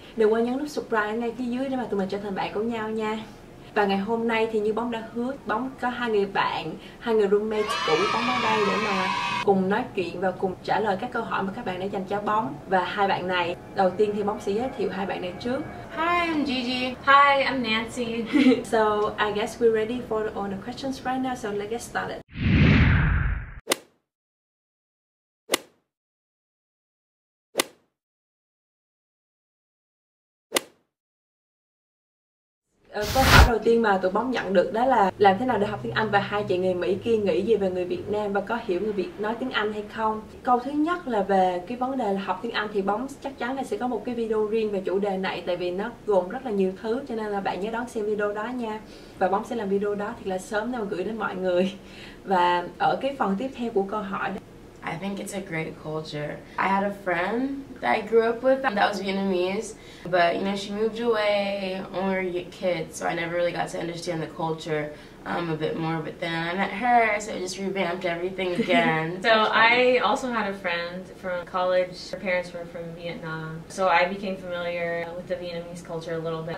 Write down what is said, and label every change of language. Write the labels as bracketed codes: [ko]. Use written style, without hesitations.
[vi] Đừng quên nhấn nút subscribe ngay phía dưới để mà tụi mình trở thành bạn của nhau nha. Và ngày hôm nay thì như Bóng đã hứa, Bóng có hai người bạn, hai người roommate cũ Bóng ở đây để mà cùng nói chuyện và cùng trả lời các câu hỏi mà các bạn đã dành cho Bóng. Và hai bạn này, đầu tiên thì Bóng sẽ giới thiệu hai bạn này trước. [en] Hi, I'm Gigi. Hi, I'm Nancy. So I guess we're ready for all the questions right now, so let's get started. [vi] Câu hỏi đầu tiên mà tụi Bóng nhận được đó là làm thế nào để học tiếng Anh, và hai chị người Mỹ kia nghĩ gì về người Việt Nam và có hiểu người Việt nói tiếng Anh hay không. Câu thứ nhất là về cái vấn đề là học tiếng Anh thì Bóng chắc chắn là sẽ có một cái video riêng về chủ đề này, tại vì nó gồm rất là nhiều thứ, cho nên là bạn nhớ đón xem video đó nha. Và Bóng sẽ làm video đó thì là sớm để mà gửi đến mọi người. Và ở cái phần tiếp theo của câu hỏi, [en] I think it's a great culture. I had a friend that I grew up with that was Vietnamese, but you know, she moved away when we were kids, so I never really got to understand the culture a bit more. But then I met her, so it just revamped everything again. So I also had a friend from college. Her parents were from Vietnam, so I became familiar with the Vietnamese culture a little bit.